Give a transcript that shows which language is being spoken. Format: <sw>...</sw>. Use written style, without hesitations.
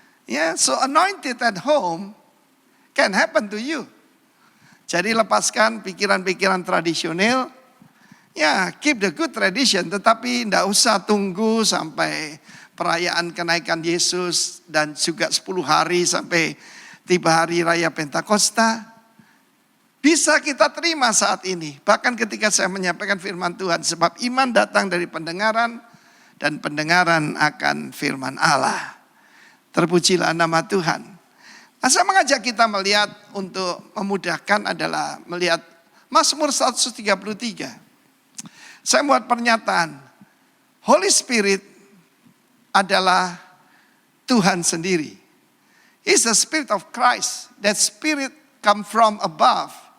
<en>Ya, so anointed at home can happen to you.</en> <id>Jadi lepaskan pikiran-pikiran tradisional. Ya,</id> <en>keep the good tradition.</en> <id>Tetapi tidak usah tunggu sampai perayaan kenaikan Yesus. Dan juga 10 hari sampai tiba hari raya Pentakosta. Bisa kita terima saat ini. Bahkan ketika saya menyampaikan firman Tuhan. Sebab iman datang dari pendengaran. Dan pendengaran akan firman Allah. Terpujilah nama Tuhan. Nah, saya mengajak kita melihat untuk memudahkan adalah melihat Mazmur 133. Saya buat pernyataan, Holy Spirit adalah Tuhan sendiri.</id> <en>It's the Spirit of Christ. That Spirit come from above.</en>